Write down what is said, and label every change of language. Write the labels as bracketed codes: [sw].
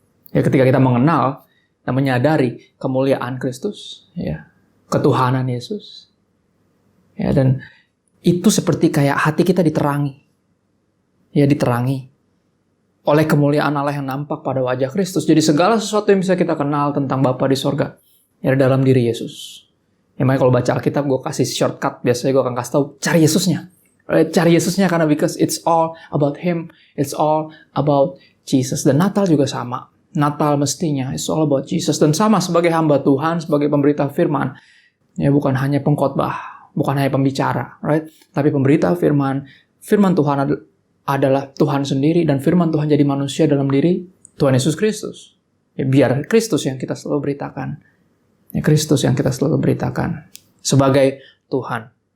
[id] Ya, ketika kita mengenal dan menyadari kemuliaan Kristus, ya, ketuhanan Yesus, ya, dan itu seperti kayak hati kita diterangi, ya, diterangi oleh kemuliaan Allah yang nampak pada wajah Kristus. Jadi segala sesuatu yang bisa kita kenal tentang Bapa di sorga, ya, dalam diri Yesus. Ya, makanya kalau baca Alkitab, gue kasih shortcut. Biasanya gue akan kasih tahu, cari Yesusnya. Right? Cari Yesusnya karena [en] because it's all about Him. It's all about Jesus. [id] Dan Natal juga sama. Natal mestinya, [en] it's all about Jesus. [id] Dan sama sebagai hamba Tuhan, sebagai pemberita firman. Ya, bukan hanya pengkhotbah, bukan hanya pembicara. Right? Tapi pemberita firman. Firman Tuhan adalah Tuhan sendiri. Dan firman Tuhan jadi manusia dalam diri Tuhan Yesus Kristus. Ya, biar Kristus yang kita selalu beritakan. Ya, Kristus yang kita selalu beritakan sebagai Tuhan.